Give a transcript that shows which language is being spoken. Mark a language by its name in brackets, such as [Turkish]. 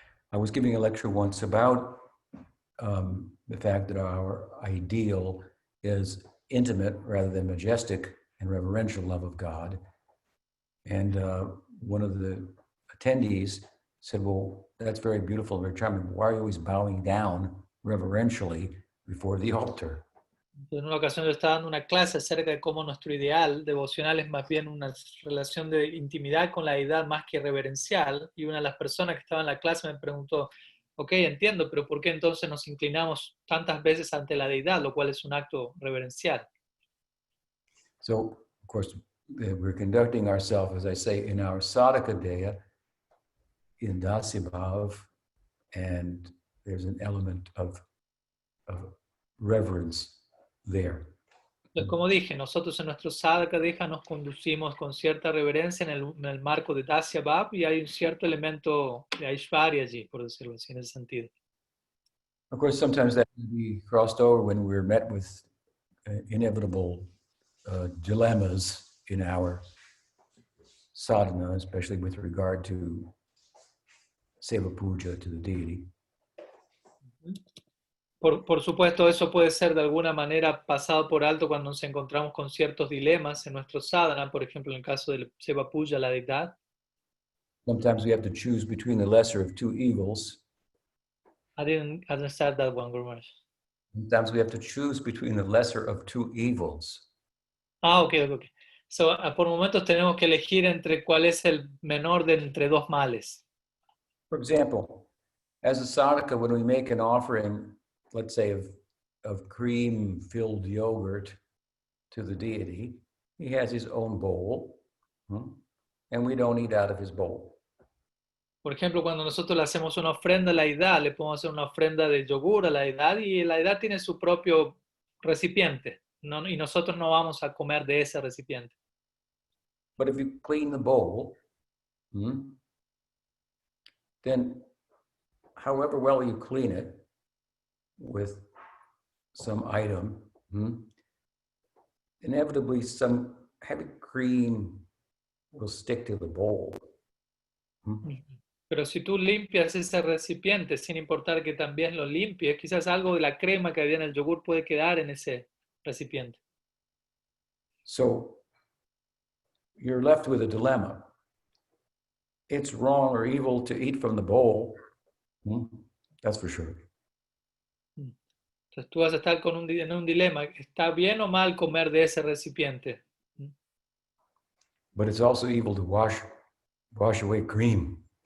[English] I was giving a lecture once about the fact that our ideal is intimate rather than majestic and reverential love of God. And one of the attendees said, well, that's very beautiful, very charming. Why are you always bowing down reverentially before the altar? [Spanish] En una ocasión yo estaba dando una clase acerca de cómo nuestro ideal devocional es más bien una relación de intimidad con la deidad más que reverencial, y una de las personas que estaba en la clase me preguntó, ok, entiendo, pero ¿por qué entonces nos inclinamos tantas veces ante la deidad, lo cual es un acto reverencial? [English] So, of course, we're conducting ourselves, as I say, in our sadhaka daya, in dasibhav, and there's an element of reverence there. [Spanish] Entonces, como dije, nosotros en nuestro sadhaka deja nos conducimos con cierta reverencia en el marco de Dasya Bhav, y hay un cierto elemento de Aishvarya allí, por decirlo así, en ese sentido. [English] Of course, sometimes that can be crossed over when we're met with inevitable dilemmas in our sadhana, especially with regard to seva puja to the deity. [Spanish] Por supuesto, eso puede ser de alguna manera pasado por alto cuando nos encontramos con ciertos dilemas en nuestro sadhana, por ejemplo, en el caso del seva puja, la deidad. [English] Sometimes we have to choose between the lesser of two evils. I didn't understand that one, Guru Maharaj. Sometimes we have to choose between the lesser of two evils. Ok. [Spanish] So, por momentos tenemos que elegir entre cuál es el menor de entre dos males. [English] For example, as a sadhaka, when we make an offering, let's say of cream-filled yogurt to the deity, he has his own bowl, and we don't eat out of his bowl. [Spanish] Por ejemplo, cuando nosotros le hacemos una ofrenda a la deidad, le podemos hacer una ofrenda de yogur a la deidad, y la deidad tiene su propio recipiente, y nosotros no vamos a comer de ese recipiente. [English] But if you clean the bowl, then however well you clean it with some item, inevitably some heavy cream will stick to the bowl. [Spanish] Pero si tú limpias ese recipiente, sin importar que también lo limpies, quizás algo de la crema que había en el yogur puede quedar en ese recipiente. [English] So you're left with a dilemma. It's wrong or evil to eat from the bowl. That's for sure. [Spanish] Entonces tú vas a estar en un dilema. ¿Está bien o mal comer de ese recipiente? [English] But it's also evil to wash away cream.